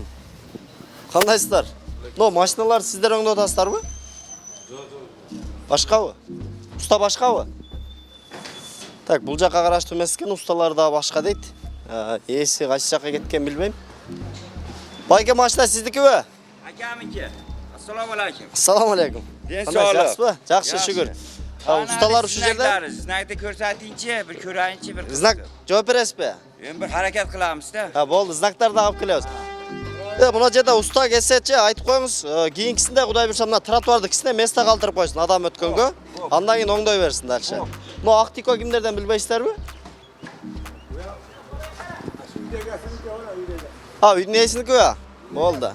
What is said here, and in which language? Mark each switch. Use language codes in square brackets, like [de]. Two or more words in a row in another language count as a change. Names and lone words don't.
[ky] Кандайсыздар? Но машиналар сиздер оңдоп атасыздарбы? Башкабы? Уста башкабы? Так, бул жакка караштуу эмес экен, усталар да башка дейт. Эси кайсы жакка кеткен билбейм. Байке, машина сиздикиби? [uz] Akamiki. [ar] Assalomu alaykum. Assalomu alaykum. [ky] Кандайсызбы? Жакшы, шүгүр. Ustalar uşu жерде? [uz] Znakda ko'rsatingchi, bir ko'rayinchi, bir. [ky] Znak жооп бересизби? [uz] Endi bir harakat qilamizda. [ky] Болду, знактарды алып келебиз. Мына жерде уста келсечи, айтып коюңуз, кийинкисинде Кудай буйрса мына тротуарды кичине место калтырып койсун адам өткөнгө. Андан кийин оңдой берсин дальше. Мына ак тико кимдерден билбейсиздерби? Үйдүн ээсиники. Болду.